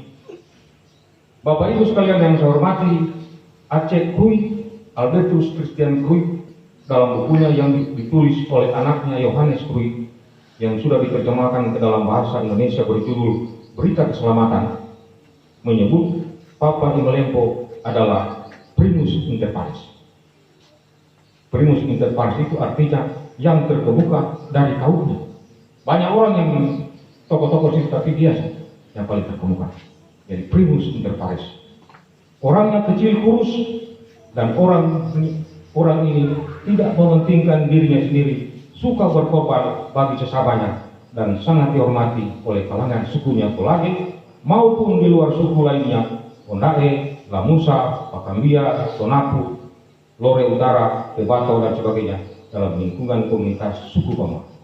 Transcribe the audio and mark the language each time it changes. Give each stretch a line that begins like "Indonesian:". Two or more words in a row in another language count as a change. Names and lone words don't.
Indonesian: Bapak Ibu sekalian yang saya hormati, Aceh Krui, Albertus Christian Krui, dalam bukunya yang ditulis oleh anaknya Yohanes Krui yang sudah diterjemahkan ke dalam bahasa Indonesia berjudul Berita Keselamatan, menyebut Papa di Melempo adalah
Latin: primus inter pares. Primus inter pares
Indonesian: itu artinya yang terkemuka dari kaumnya. Banyak orang yang tokoh-tokoh situ, tapi dia yang paling terkemuka.
Latin: Jadi primus inter pares.
Indonesian: Orangnya kecil kurus dan orang ini tidak mementingkan dirinya sendiri, suka berkorban bagi sesamanya dan sangat dihormati oleh kalangan sukunya Tolage maupun di luar suku lainnya, Ondae, Lamusa, Pakambia, Tonapu, Lore Utara, Tebato dan sebagainya dalam lingkungan komunitas suku Bama.